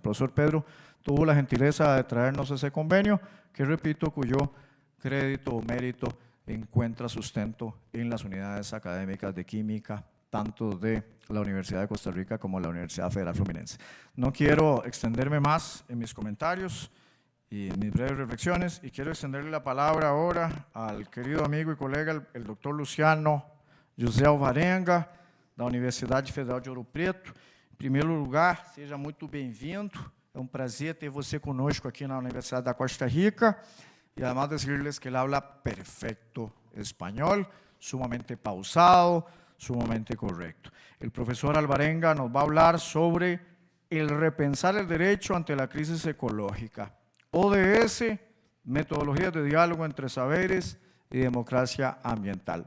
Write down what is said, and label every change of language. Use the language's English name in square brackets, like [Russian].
[Spanish] El profesor Pedro tuvo la gentileza de traernos ese convenio que, repito, cuyo crédito o mérito encuentra sustento en las unidades académicas de química, tanto de la Universidad de Costa Rica como la Universidad Federal Fluminense. No quiero extenderme más en mis comentarios y en mis breves reflexiones y quiero extenderle la palabra ahora al querido amigo y colega, el doctor Luciano José Alvarenga, da Universidade Federal de Ouro Preto. [Portuguese] Em primeiro lugar, seja muito bem-vindo. É prazer ter você conosco aqui na Universidade da Costa Rica. [Spanish] Y además decirles que él habla perfecto español, sumamente pausado, sumamente correcto. El profesor Alvarenga nos va a hablar sobre el repensar el derecho ante la crisis ecológica. ODS, metodologías de diálogo entre saberes y democracia ambiental.